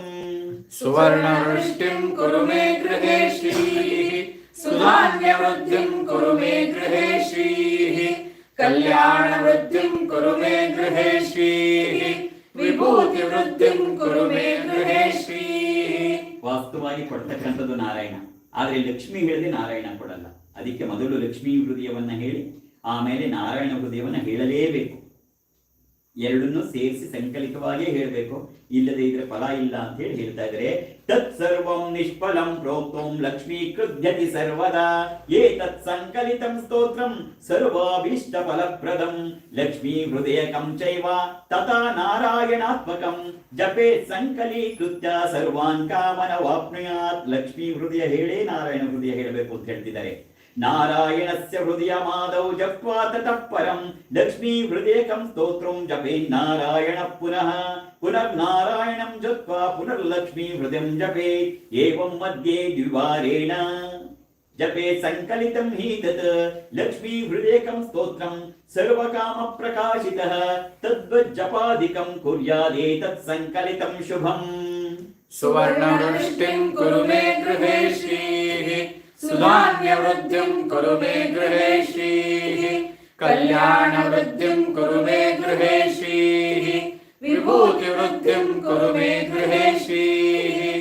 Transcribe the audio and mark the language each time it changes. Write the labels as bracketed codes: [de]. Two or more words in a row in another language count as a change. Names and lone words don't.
[sa] सुवर्णवृष्टिं कुरु मे गृहे श्रीः सुधान्यवृद्धिं कुरु मे गृहे श्रीः कल्याणवृद्धिं कुरु मे गृहे श्रीः विभूतिवृद्धिं कुरु मे गृहे श्रीः [kn] ವಾಸ್ತವವಾಗಿ ಕೊಡ್ತಕ್ಕಂಥದ್ದು ನಾರಾಯಣ, ಆದರೆ ಲಕ್ಷ್ಮಿ ಹೇಳಿದ್ರೆ ನಾರಾಯಣ ಕೊಡಲ್ಲ. ಅದಕ್ಕೆ ಮೊದಲು ಲಕ್ಷ್ಮೀ ಹೃದಯವನ್ನ ಹೇಳಿ ಆಮೇಲೆ ನಾರಾಯಣ ಹೃದಯವನ್ನ ಹೇಳಲೇಬೇಕು. ಎರಡನ್ನೂ ಸೇರಿಸಿ ಸಂಕಲಿತವಾಗಿ ಹೇಳಬೇಕು, ಇಲ್ಲದೆ ಇದ್ರೆ ಫಲ ಇಲ್ಲ ಅಂತ ಹೇಳಿ ಹೇಳ್ತಾ ಇದ್ರೆ [sa] ತತ್ ಸರ್ವಂ ನಿಷ್ಫಲಂ ಪ್ರೋಕ್ತಂ ಲಕ್ಷ್ಮೀ ಕೃಧ್ಯತಿ ಸರ್ವದಾ ಏತತ್ ಸಂಕಲಿತಂ ಸ್ತೋತ್ರಂ ಸರ್ವಾಭೀಷ್ಟ ಫಲಪ್ರದಂ ಲಕ್ಷ್ಮೀ ಹೃದಯಕಂ ಚೈವ ತಥಾ ನಾರಾಯಣಾತ್ಮಕಂ ಜಪೇ ಸಂಕಲೀಕೃತ್ಯ ಸರ್ವಾನ್ ಕಾಮನ ವಾಪ್ನುಯಾತ್. [kn] ಲಕ್ಷ್ಮೀ ಹೃದಯ ಹೇಳೇ ನಾರಾಯಣ ಹೃದಯ ಹೇಳಬೇಕು ಅಂತ ಹೇಳ್ತಿದ್ದಾರೆ. [sa] ನಾರಾಯಣಸ್ಯ ಹೃದಯಮಾದೌ ಜಪ್ವಾ ತತಃ ಪರಂ ಲಕ್ಷ್ಮೀ ಹೃದಯಕಂ ಸ್ತೋತ್ರಂ ಜಪೇನ್ನಾರಾಯಣ ಪುನಃ ಪುನರ್ನಾರಾಯಣಂ ಜಪ್ವಾ ಪುನರ್ಲಕ್ಷ್ಮೀ ಹೃದಯಂ ಜಪೇತ್. ಏವಂ ಮಧ್ಯೆ ದ್ವಿವಾರೇಣ ಜಪೇ ಸಂಕಲಿತಂ ಹಿ ತತ್ ಲಕ್ಷ್ಮೀ ಹೃದಯಕಂ ಸ್ತೋತ್ರಂ ಸರ್ವಕಾಮ ಪ್ರಕಾಶಿತಃ ತದ್ವಜ್ಜಪಾದಿಕಂ ಕುರ್ಯಾದೇತತ್ ಸಂಕಲಿತಂ ಶುಭಂ. सुवर्णवृष्टिं कुरु मे गृहे श्रीः सुधान्यवृद्धिं कुरु मे गृहे श्रीः कल्याणवृद्धिं कुरु मे गृहे श्रीः विभूतिवृद्धिं कुरु मे गृहे श्रीः